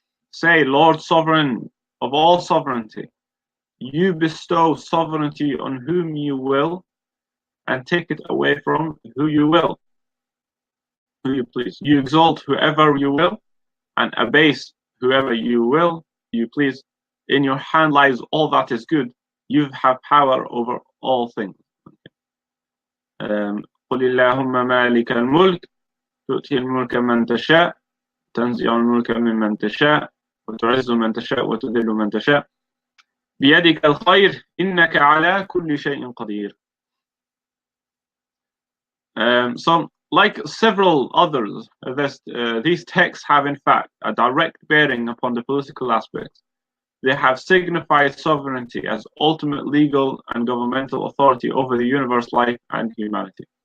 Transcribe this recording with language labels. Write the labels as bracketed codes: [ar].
[en] Say, Lord sovereign of all sovereignty, you bestow sovereignty on whom you will and take it away from who you will, who you please. You exalt whoever you will and abase whoever you please. In your hand lies all that is good. You have power over all things. [ar] قل اللهم مالك الملك تؤتي الملك من تشاء تنزع الملك ممن تشاء وتعز من تشاء وتذل من تشاء بيدك الخير إنك على كل شيء قدير. [en] So, like several others, these texts have in fact a direct bearing upon the political aspects. They have signified sovereignty as ultimate legal and governmental authority over the universe, life, and humanity.